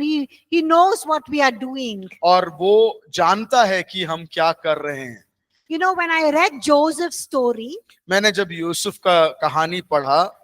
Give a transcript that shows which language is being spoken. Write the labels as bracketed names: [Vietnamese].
[English] He knows what we are doing. [Hindi] और वो जानता है कि हम क्या कर रहे हैं। [English] You know, when I read Joseph's story [Hindi] मैंने जब यूसुफ का कहानी पढ़ा